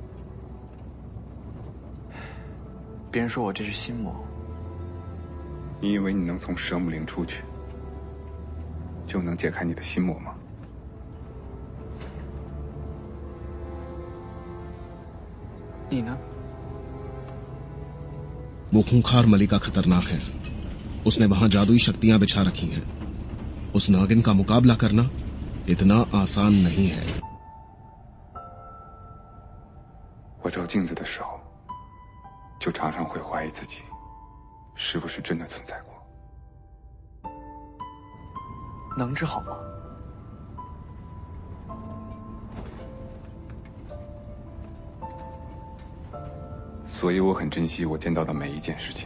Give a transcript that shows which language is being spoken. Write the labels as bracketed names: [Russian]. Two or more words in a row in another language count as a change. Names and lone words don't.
[Chinese] 别人说我这是心魔。你以为你能从蛇母岭出去，就能解开你的心魔吗？你呢？ [Hindi] वो खूंखार मलिका खतरनाक है। उसने वहां जादुई शक्तियां बिछा रखी हैं। उस नागिन का मुकाबला करना इतना आसान नहीं है। [Chinese] 我照镜子的时候，就常常会怀疑自己，是不是真的存在过。能治好吗？所以我很珍惜我见到的每一件事情。